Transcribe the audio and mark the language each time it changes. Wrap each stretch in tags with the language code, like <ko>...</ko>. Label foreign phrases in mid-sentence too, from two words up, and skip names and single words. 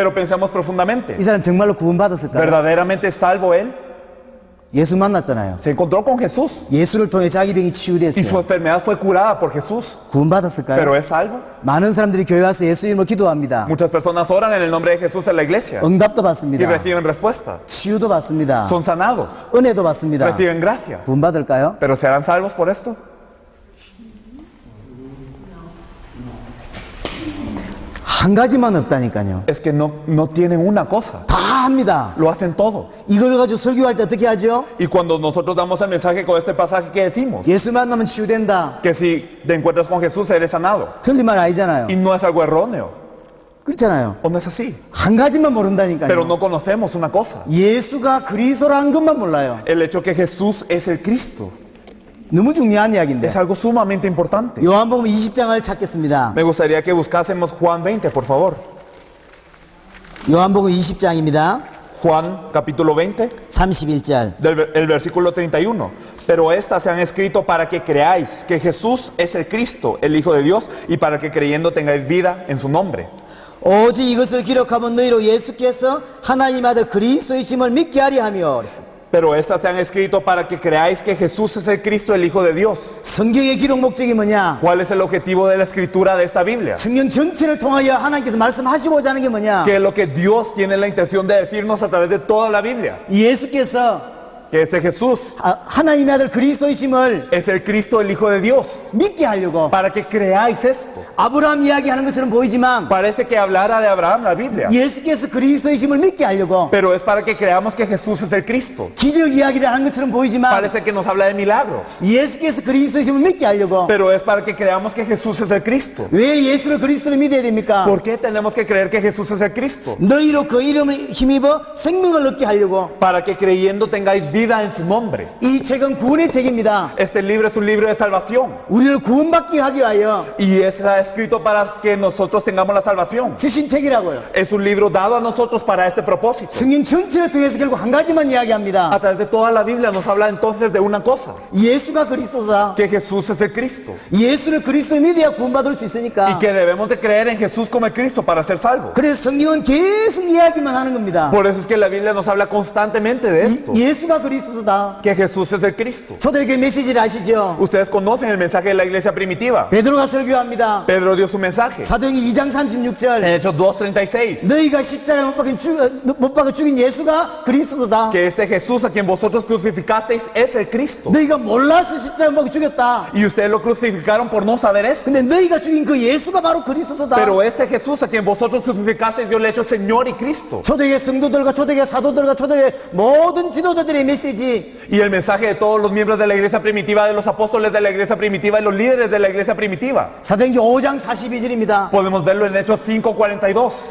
<es>Pero pensemos profundamente.</es> <ko>이 사람 정말로 구원 받았을까요?</ko> <es>¿Verdaderamente es salvo él?</es> <ko>예수 만났잖아요.</ko> <es>Se encontró con Jesús</es> <ko>예수를 통해 자기 병이</ko> <es>y su</es> <ko>치유됐어요.</ko> <es>enfermedad fue curada por Jesús.</es> <ko>구원받았을까요?</ko> <es>¿Pero es salvo?</es> <ko>많은 사람들이 교회 와서 예수 이름으로 기도합니다.</ko> <es>Muchas personas oran en el nombre de Jesús en la iglesia</es> <ko>응답도</ko> <es>y</es> <ko>받습니다.</ko> <es>reciben respuesta.</es> <ko>치유도 받습니다.</ko> <es>Son sanados,</es> <ko>은혜도 받습니다.</ko> <es>reciben gracia.</es> <ko>구원받을까요?</ko> <es>¿Pero serán salvos por esto?</es> <ko>한 가지만 없다니까요.</ko> <es>Es que no tienen una cosa,</es> <ko>다 합니다.</ko> <es>lo hacen todo.</es> <ko>이걸 가지고 설교할 때 어떻게 하죠?</ko> <es>Y cuando nosotros damos el mensaje con este pasaje, ¿qué decimos?</es> <ko>예수 만나면 치유된다.</ko> <es>Que si te encuentras con Jesús eres sanado.</es> <ko>틀린 말 아니잖아요.</ko> <es>Y no es algo erróneo,</es> <ko>그렇잖아요.</ko> <es>o no es así.</es> <ko>한 가지만</ko> <es>Pero</es> <ko>모른다니까요.</ko> <es>no conocemos una cosa,</es> <ko>예수가 그리스도라는 것만 몰라요.</ko> <es>el hecho que Jesús es el Cristo.</es> <ko>너무 중요한 이야기인데.</ko> <es>Es algo sumamente importante.</es> <ko>요한복음 20장을 찾겠습니다.</ko> <es>Me gustaría que buscásemos Juan 20, por favor.</es> <ko>요한복음 20장입니다.</ko> <es>Juan capítulo 20,</es> <ko>31절.</ko> <es>el versículo 31. Pero estas se han escrito para que creáis que Jesús es el Cristo, el Hijo de Dios, y para que creyendo tengáis vida en su nombre.</es> <ko>오직 이것을 기록하면 너희로 예수께서 하나님 아들 그리스도이심을 믿게 하리 하며 그랬어요.</ko> <es>Pero estas se han escrito para que creáis que Jesús es el Cristo, el Hijo de Dios.</es> <ko>성경의 기록 목적이 뭐냐?</ko> <es>¿Cuál es el objetivo de la escritura de esta Biblia?</es> <ko>성경 전체를 통하여 하나님께서 말씀하시고자 하는 게 뭐냐?</ko> <es>¿Qué es lo que Dios tiene la intención de decirnos a través de toda la Biblia?</es> <ko>예수께서</ko> <es>Que ese Jesús</es> <ko>하나님의 아들 그리스도이심을</ko> <es>es el Cristo, el Hijo de Dios.</es> <ko>믿게 하려고</ko> <es>Para que creáis esto.</es> <ko>아브라함 이야기하는 것처럼 보이지만</ko> <es>Parece que hablara de Abraham la Biblia.</es> <ko>예수께서 그리스도이심을 믿게 하려고</ko> <es>Pero es para que creamos que Jesús es el Cristo.</es> <ko>기적 이야기를 하는 것처럼 보이지만</ko> <es>Parece que nos habla de milagros.</es> <ko>예수께서 그리스도이심을 믿게 하려고</ko> <es>Pero es para que creamos que Jesús es el Cristo.</es> <ko>왜 예수를 그리스도로 믿어야 됩니까?</ko> <es>¿Por qué tenemos que creer que Jesús es el Cristo?</es> <ko>너희로 그 이름을 힘입어 생명을 얻게 하려고.</ko> <es>Para que creyendo tengáis vida en su nombre.</es> <ko>이 책은 구원의 책입니다.</ko> <es>Este libro es un libro de salvación.</es> <ko>우리를 구원받게 하기 위하여</ko> <es>Y está escrito para que nosotros tengamos la salvación.</es> <ko>주신 책이라고요.</ko> <es>Es un libro dado a nosotros para este propósito.</es> <ko>성경 전체를 통해서 결국 한 가지만 이야기합니다.</ko> <es>A través de toda la Biblia nos habla entonces de una cosa.</es> <ko>예수가 그리스도다.</ko> <es>Que Jesús es el Cristo.</es> <ko>예수를 그리스도로 믿어야 구원받을 수</ko> <es>Y</es> <ko>있으니까.</ko> <es>que debemos de creer en Jesús como el Cristo para ser salvos.</es> <ko>그래서 성경은 계속 이야기만 하는 겁니다.</ko> <es>Por eso es que la Biblia nos habla constantemente de esto.</es> <ko>예수가 그리스도다.</ko> <es>Que Jesús es el Cristo.</es> <ko>초대교회 메시지를 아시죠?</ko> <es>Ustedes conocen el mensaje de la iglesia primitiva.</es> <ko>베드로가 설교합니다.</ko> <es>Pedro dio su mensaje.</es> <ko>사도행전 2장</ko> <es>En</es> <ko>36절.</ko> <es>Hechos 2:36.</es> <ko>너희가 십자가에 못 박아 죽인 예수가 그리스도다.</ko> <es>Que este Jesús a quien vosotros crucificasteis es el Cristo.</es> <ko>너희가 몰라서 십자가에 못 박아 죽였다.</ko> <es>Y ustedes lo crucificaron por no saber esto.</es> <ko>근데 너희가 죽인 그 예수가 바로 그리스도다.</ko> <es>Pero este Jesús a quien vosotros crucificasteis, Dios le ha hecho Señor y Cristo.</es> <ko>초대교회 성도들과 초대교회 사도들과 초대교회 모든 지도자들의 메시지.</ko> <es>Y el mensaje de todos los miembros de la iglesia primitiva, de los apóstoles de la iglesia primitiva y los líderes de la iglesia primitiva.</es> <ko>사도행전 5장 42절입니다.</ko> <es>Podemos verlo en Hechos 5:42.</es>